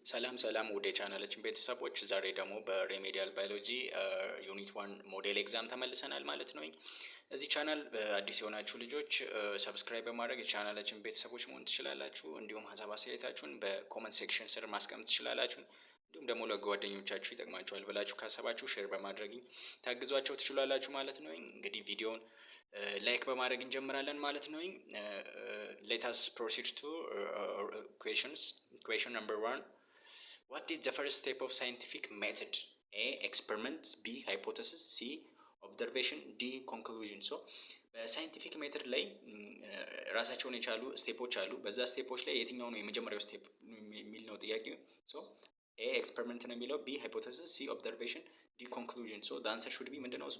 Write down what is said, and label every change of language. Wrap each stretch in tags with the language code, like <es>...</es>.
<am>ሰላም ወደ ቻናላችን ቤተሰቦች ዛሬ ደግሞ በሬሜዲያል ባዮሎጂ ዩኒት 1 ሞዴል ኤግዛም ተመልሰናል ማለት ነው። እዚህ ቻናል አዲስ የሆናችሁ ልጆች ሰብስክራይብ በማድረግ የቻናላችን ቤተሰቦች መሆን ትችላላችሁ። እንዲሁም ሀሳብ አስተያየታችሁን በኮመንት ሴክሽን ስር ማስቀመጥ ትችላላችሁ። እንዲሁም ደግሞ ለጓደኞቻችሁ ይጠቅማችኋል ብላችሁ ካሰባችሁ ሼር በማድረግ ታግዟቸው ትችላላችሁ ማለት ነው። እንግዲህ ቪዲዮውን ላይክ በማድረግ እንጀምራለን ማለት ነው።</am> <en>let us proceed to questions. Question number 1. What is the first step of scientific method? A. Experiment. B. Hypothesis. C. Observation. D. Conclusion.</en> <am>So በሳይንቲፊክ ሜተድ ላይ ራሳቸውን የቻሉ ስቴፖች አሉ። በዛ ስቴፖች ላይ የትኛው ነው የመጀመሪያው ስቴፕ የሚል ነው ጥያቄው። ሶ ኤ ኤክስፐሪመንት ነው የሚለው፣ ቢ ሃይፖቴሲስ፣ ሲ ኦብዘርቬሽን፣ ዲ ኮንክሉዥን። ሶ ዘ አንሰር ሹድ ቢ ምንድነው?</am>